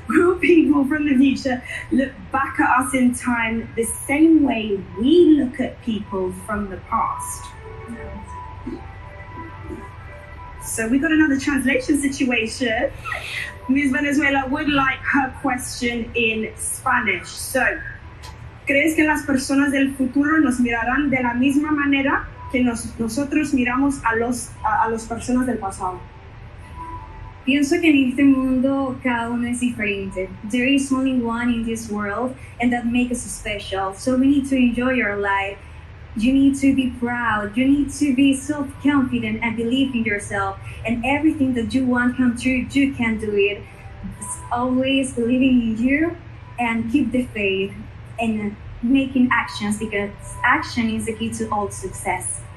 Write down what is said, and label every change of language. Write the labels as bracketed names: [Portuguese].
[English] Will people from the future look back at us in time the same way we look at people from the past? So we got another translation situation. Miss Venezuela would like her question in Spanish. [Spanish] So, ¿crees que las personas del futuro nos mirarán de la misma manera que nosotros miramos a las personas del pasado? Pienso que en este mundo cada uno es diferente. [English] There is only one in this world, and that makes us special. So we need to enjoy your life. You need to be proud. You need to be self-confident and believe in yourself. And everything that you want come true, you can do it. always believing in you and keep the faith and making actions because action is the key to all success.